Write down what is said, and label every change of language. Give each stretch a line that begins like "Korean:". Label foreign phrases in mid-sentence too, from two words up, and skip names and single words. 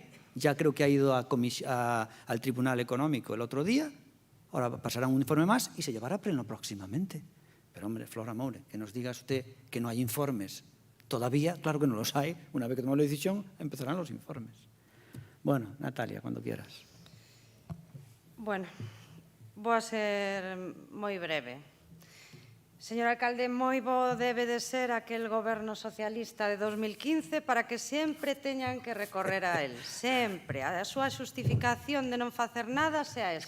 Spanish: Ya creo que ha ido al Tribunal Económico el otro día, ahora pasará un informe más y se llevará a pleno próximamente. Pero hombre, Flora Moure, que nos diga usted que no hay informes. Todavía, claro que no los hay. Una vez que tomamos la decisión, empezarán los informes. Bueno, Natalia, cuando quieras.
Galician: Bueno, vou a ser moi breve. Señor alcalde, moi bo debe de ser aquel goberno socialista de 2015 para que sempre teñan que recorrer a él. Sempre. A súa xustificación de non facer nada sea esa.